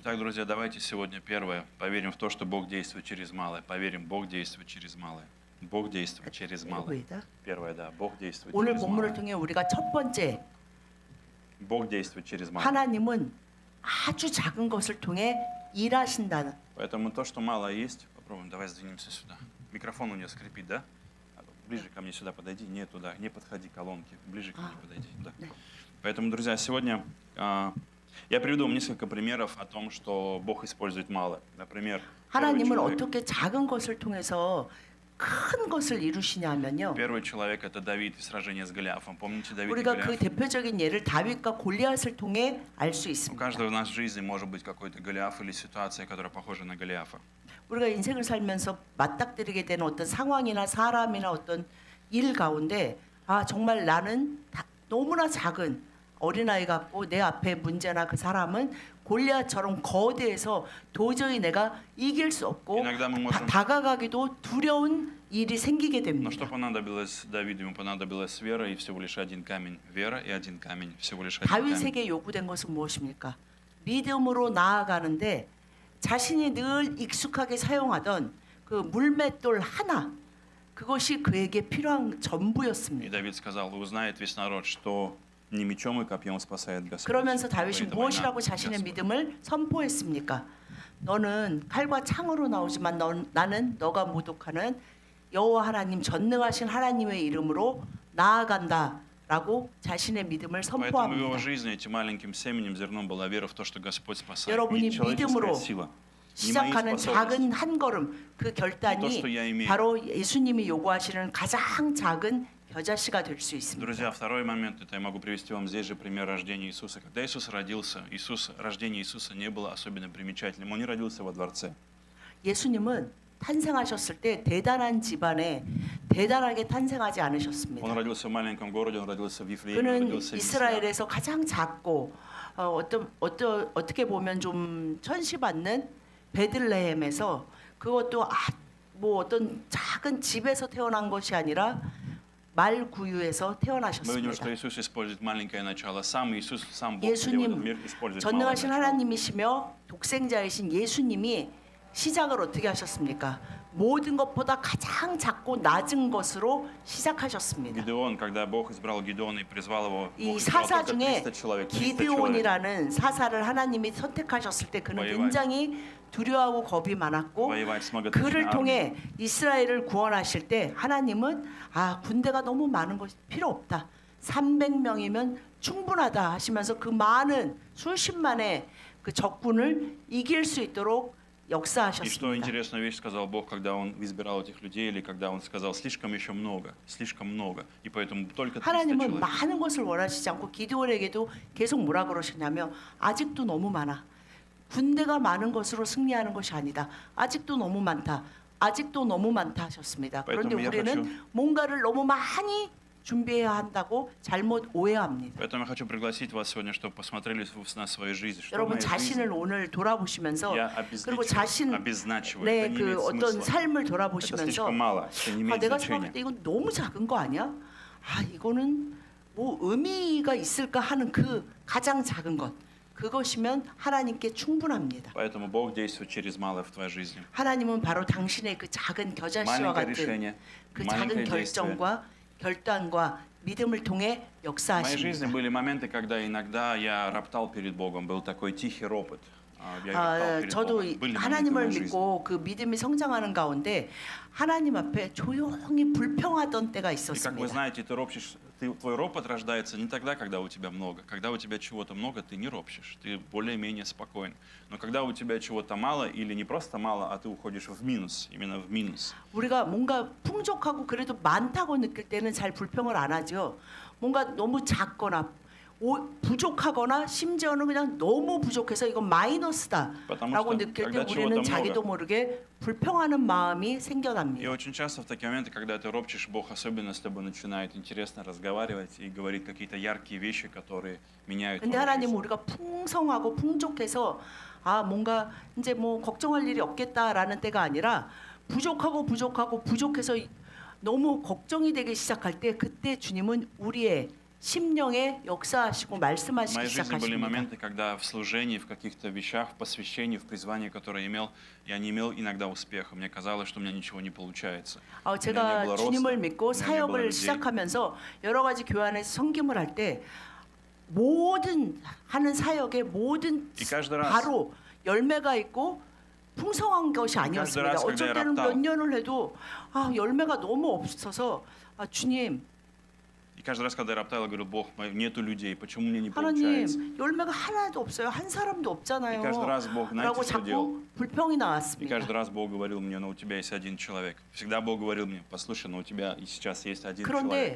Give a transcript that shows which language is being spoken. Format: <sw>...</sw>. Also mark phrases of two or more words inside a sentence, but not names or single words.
<ru>Итак, друзья, давайте сегодня первое. Поверим в то, что Бог действует через малое. Поверим, Бог действует через малое. Бог действует через малое. Первое, да, Бог действует</ru> <ko>오늘</ko> <ru>через</ru> <ko>본문을</ko> <ru>малое.</ru> <ko>통해 우리가 첫 번째</ko> <ru>Бог действует через малое.</ru> <ko>하나님은 아주 작은 것을 통해 일하신다는</ko> <ru>Поэтому то, что мало есть, попробуем, давай сдвинемся сюда. Микрофон у нее скрипит, да? Ближе ко мне сюда подойди, не туда, не подходи к колонке, ближе ко мне подойди. Да. Поэтому, друзья, сегодня я приведу вам несколько примеров о том, что Бог использует малое. Например,</ru> <ko>하나님은 어떻게 작은 것을 통해서 큰 것을 이루시냐면요.</ko> <ru>первый человек это Давид и сражение с Голиафом. Помните Давид и</ru> <ko>우리가 그</ko> <ru>Голиаф?</ru> <ko>대표적인 예를 다윗과 골리앗을 통해 알 수</ko> <ru>У</ru> <ko>있습니다.</ko> <ru>каждого в нашей жизни может быть какой-то Голиаф или ситуация, которая похожа на Голиафа.</ru> <ko>우리가 인생을 살면서 맞닥뜨리게 되는 어떤 상황이나 사람이나 어떤 일 가운데 정말 나는 너무나 작은 어린아이 같고 내 앞에 문제나 그 사람은 골리앗처럼 거대해서 도저히 내가 이길 수 없고</ko> <ru>Иногда мы можем.</ru> <ko>다가가기도 두려운 일이 생기게</ko> <ru>Но</ru> <ko>됩니다.</ko> <ru>что понадобилось Давиду? Ему понадобилась вера и всего лишь один камень. Вера и один камень. Всего лишь один камень.</ru> <ko>다윗에게 요구된 것은 무엇입니까? 믿음으로 나아가는데 자신이 늘 익숙하게 사용하던 그 물맷돌 하나 그것이 그에게 필요한</ko> <ru>И</ru> <ko>전부였습니다.</ko> <ru>Давид сказал, узнает весь народ, что не мечом и копьем спасает Господь.</ru> <ko>그러면서 다윗이</ko> <ru>Говорит,</ru> <ko>무엇이라고</ko> <ru>война</ru> <ko>자신의</ko> <ru>Господь.</ru> <ko>믿음을 선포했습니까? 너는 칼과 창으로 나오지만 나는 너가 모독하는 여호와 하나님 전능하신 하나님의 이름으로 나아간다 라고 자신의 믿음을</ko> <ru>Поэтому в его</ru> <ko>선포합니다.</ko> <ru>жизни этим маленьким семенем зерном была вера в то, что Господь спасает.</ru> <ko>여러분이</ko> <ru>Не человеческая</ru> <ko>믿음으로</ko> <ru>сила, не мои</ru> <ko>시작하는</ko> <ru>способности.</ru> <ko>작은 한 걸음 그 결단이</ko> <ru>То, что я имею.</ru> <ko>바로 예수님이 요구하시는 가장 작은 겨자씨가 될 수 있습니다.</ko> <ru>Друзья, второй момент, это я могу привести вам здесь же пример рождения Иисуса. Когда Иисус родился, рождение Иисуса не было особенно примечательным. Он не родился во дворце.</ru> <ko>예수님은 탄생하셨을 때 대단한 집안에 대단하게 탄생하지 않으셨습니다.</ko> <ru>Он родился в маленьком городе, он родился в Вифлееме, он</ru> <ko>그는</ko> <ru>родился в Вифлееме.</ru> <ko>이스라엘에서 가장 작고 어떻게 보면 좀 천시받는 베들레헴에서 그것도 뭐 어떤 작은 집에서 태어난 것이 아니라 말구유에서</ko> <ru>Мы видим,</ru> <ko>태어나셨습니다.</ko> <ru>что Иисус использует маленькое начало. Сам Иисус, сам Бог</ru> <ko>예수님,</ko> <ru>приводит в мир, использует малое</ru> <ko>전능하신</ko> <ru>начало.</ru> <ko>하나님이시며 독생자이신 예수님이 시작을 어떻게 하셨습니까? 모든 것보다 가장 작고 낮은 것으로 시작하셨습니다.</ko> <ru>Гидеон, когда Бог избрал Гидеона и призвал его,</ru> <ko>이</ko> <ru>Бог избрал</ru> <ko>사사</ko> <ru>только</ru> <ko>중에</ko> <ru>300 человек.</ru> <ko>기드온이라는 사사를 하나님이 선택하셨을 때 그는 와이와이. 굉장히 두려워하고 겁이 많았고</ko> <ru>Воевать с многотысячной</ru> <ko>그를</ko> <ru>армией.</ru> <ko>통해 이스라엘을 구원하실 때 하나님은 군대가 너무 많은 것이 필요 없다. 300명이면 충분하다 하시면서 그 많은 수십만의 그 적군을 이길 수 있도록</ko> <ru>И что</ru> <ko>역사하셨습니다.</ko> <ru>интересную вещь сказал Бог, когда Он избирал этих людей, или когда Он сказал, слишком еще много, и поэтому только 300</ru> <ko>하나님은</ko> <ru>человек.</ru> <ko>많은 것을 원하시지 않고 기드온에게도 계속 뭐라 그러시냐면 아직도 너무 많아. 군대가 많은 것으로 승리하는 것이 아니다. 아직도 너무 많다. 아직도 너무 많다 하셨습니다. 그런데</ko> <ru>поэтому я</ru> <ko>우리는 뭔가를 너무 많이 준비해야 한다고 잘못 오해합니다.</ko> <ru>Поэтому я хочу пригласить вас сегодня, чтобы посмотрели на свою жизнь. Что в</ru> <ko>여러분</ko> <ru>моей</ru> <ko>자신을</ko> <ru>жизни</ru> <ko>오늘 돌아보시면서</ko> <ru>я</ru> <ko>그리고 자신의</ko> <ru>обезначиваю. Это не</ru> <ko>그</ko> <ru>имеет</ru> <ko>어떤</ko> <ru>смысла.</ru> <ko>삶을</ko> <ru>Это</ru> <ko>돌아보시면서</ko> <ru>слишком мало, это не имеет</ru> <ko>내가</ko> <ru>значения.</ru> <ko>생각할 때 이건 너무 작은 거 아니야? 이거는 뭐 의미가 있을까 하는 그 가장 작은 것. 그것이면 하나님께 충분합니다.</ko> <ru>Поэтому Бог действует через малое в твоей жизни.</ru> <ko>하나님은 바로 당신의 그 작은 겨자씨와</ko> <ru>Маленькое</ru> <ko>같은</ko> <ru>решение,</ru> <ko>그</ko> <ru>маленькое</ru> <ko>작은</ko> <ru>действие.</ru> <ko>결정과 결단과 믿음을 통해</ko> <ru>В моей жизни</ru> <ko>역사하십니다.</ko> <ru>были моменты, когда иногда я роптал перед Богом, был такой тихий ропот. Я роптал перед</ru> <ko>저도</ko> <ru>Богом. Были моменты в</ru> <ko>하나님을</ko> <ru>моей жизни.</ru> <ko>믿고 그 믿음이 성장하는 가운데 하나님 앞에 조용히 불평하던 때가</ko> <ru>И как вы</ru> <ko>있었습니다.</ko> <ru>знаете, твой ропот рождается не тогда, когда у тебя много. Когда у тебя чего-то много, ты не ропщешь, ты более-менее спокоен. Но когда у тебя чего-то мало, или не просто мало, а ты уходишь в минус, именно в минус.</ru> <ko>우리가 뭔가 풍족하고 그래도 많다고 느낄 때는 잘 불평을 안 하죠. 뭔가 너무 작거나 부족하거나 심지어는 그냥 너무 부족해서 이건 마이너스다라고</ko> <ru>что</ru> <ko>느낄 때</ko> <ru>когда</ru> <ko>우리는</ko> <ru>чего-то</ru> <ko>자기도 모르게 불평하는 마음이</ko> <ru>И</ru> <ko>생겨납니다.</ko> <ru>очень часто в такие моменты, когда ты ропчешь, Бог особенно с тобой начинает интересно разговаривать и говорит какие-то яркие вещи, которые меняют</ru> <ko>근데</ko> <ru>твою</ru> <ko>하나님은</ko> <ru>жизнь.</ru> <ko>우리가 풍성하고 풍족해서 뭔가 이제 뭐 걱정할 일이 없겠다라는 때가 아니라 부족해서 너무 걱정이 되기 시작할 때 그때 주님은 우리의 심령에 역사하시고</ko> <ru>В</ru> <ko>말씀하시기</ko> <ru>моей жизни были</ru> <ko>시작하십니다.</ko> <ru>моменты, когда в служении, в каких-то вещах, в посвящении, в призвании, которое имел, я не имел иногда успеха. Мне казалось, что у меня ничего не получается.</ru> <ko>제가</ko> <ru>было</ru> <ko>주님을</ko> <ru>роста,</ru> <ko>믿고</ko> <ru>у меня не было</ru> <ko>사역을</ko> <ru>людей.</ru> <ko>시작하면서 여러 가지 교회 안에서 섬김을 할 때 모든 하는 사역의 모든</ko> <ru>И каждый раз,</ru> <ko>바로 열매가 있고 풍성한 것이 아니었습니다.</ko> <ru>раз,</ru> <ko>어쩔</ko> <ru>когда я</ru> <ko>때는 몇</ko> <ru>роптал.</ru> <ko>년을 해도 열매가 너무 없어서 주님,</ko> <ru>и каждый раз, когда я роптал, я говорю, Бог, нету людей, почему мне не</ru> <ko>하나님</ko> <ru>получается?</ru> <ko>열매가 하나도 없어요. 한 사람도 없잖아요.</ko> <ru>И каждый раз Бог,</ru> <ko>라고</ko> <ru>знаете, что делал?</ru> <ko>자꾸 불평이</ko> <ru>И</ru> <ko>나왔습니다.</ko> <ru>каждый раз Бог говорил мне, у тебя есть один человек. Всегда Бог говорил мне, послушай, у тебя и сейчас есть один человек.</ru>